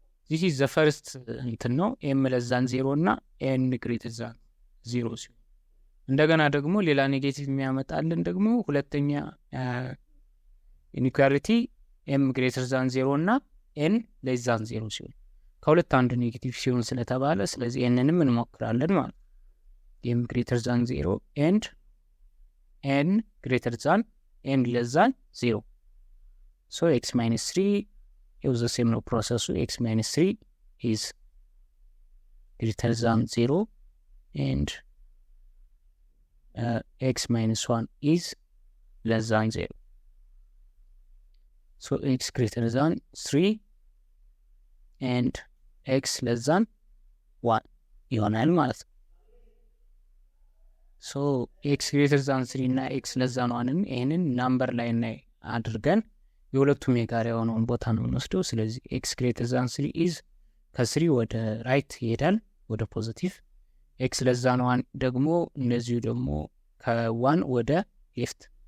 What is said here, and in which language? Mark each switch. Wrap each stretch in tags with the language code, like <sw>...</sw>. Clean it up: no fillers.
<am>this is the first እንትን ነው ኤም ለስ ዛን 0 እና ኤን ግሬተር ዛን 0 ሲሆን፣ እንደገና ደግሞ ሌላ ኔጌቲቭ የሚያመጣልን ደግሞ ሁለተኛ ኢኒኳሊቲ ኤም ግሬተር ዛን 0 እና ኤን ለስ ዛን 0 ሲሆን፣ ከሁለት አንዱ ኔጌቲቭ ሲሆን ስለተባለ ስለዚህ ኤንንም እንሞክራለን ማለት ነው። ኤም ግሬተር ዛን 0 ኤንድ ኤን ግሬተር ዛን ኤን ለስ ዛን 0። ኤክስ ማይነስ 3 it was the same no process.</am> <en>X minus 3 is greater than 0 and x minus 1 is less than 0. X greater than 3 and x less than 1 ይሆናል ማለት ነው።</en> <am>ሶ ኤክስ ግሬተር ዛን 3 እና ኤክስ ለዛ ነው አንን ይሄንን ናምበር ላይ እና አድርገን የሁለቱም የጋራ የሆነውን ቦታ ነው የምንወስደው። ስለዚህ ኤክስ ግሬተር ዛን 3 ኢዝ ከ3 ወደ ራይት ይሄዳል ወደ ፖዚቲቭ። ኤክስ ለዛ ነው አን ደግሞ እንደዚሁ ደግሞ ከ1 ወደ ሌፍት</am>